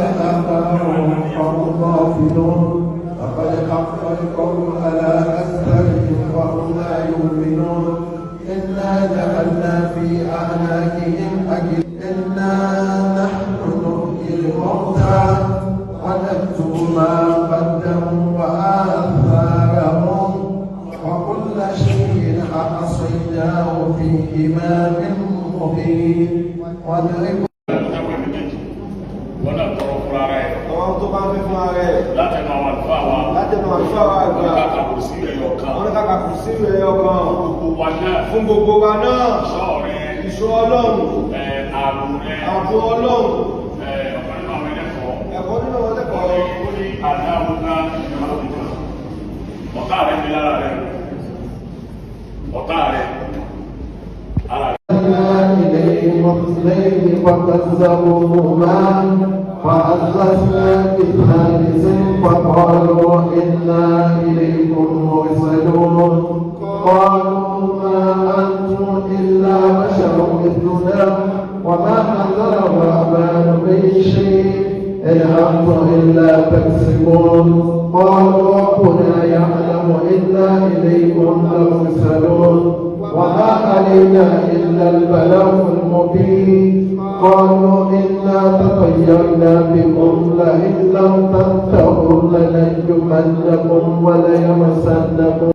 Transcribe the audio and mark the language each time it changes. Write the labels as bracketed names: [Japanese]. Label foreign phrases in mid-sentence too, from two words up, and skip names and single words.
[Arabic] آبائهم فهم غافلون لقد حق القول على أكثرهم وهم لا يؤمنون إنا جعلنا في أعناقهم أجل إنا نحن نحيي الموتى ونكتب ما قدموا وآثارهم وكل شيء أحصيناه في إمام مبين وضرب [Yoruba] àwọn tó bá ń fẹ́ fún ara ẹ̀ látẹnu àwọn àlùfáà wa wọ́n ká kàkùn sí rẹ̀ ọkàn fún gbogbo wa náà ìṣọ́ Ọlọ́run ààbò Ọlọ́run ẹ̀kọ́ nínú àwọn ẹlẹ́kọ̀ọ́ ọ̀tá rẹ̀ ní lára rẹ̀ ọ̀tá rẹ̀ ara rẹ̀. [Arabic] إليهم اثنين فكذبوهما فأزلفنا بثالث فقالوا إنا إليكم مرسلون قالوا ما أنتم إلا بشر مثلنا وما أنزل الرحمن من شيء إن أنتم إلا تكسبون قالوا ربنا يعلم إنا إليكم لمرسلون وما علينا إلا البلاغ المبين قالوا إنا تطيرنا بكم لئن لم تنتهوا لنرجمنكم وليمسنكم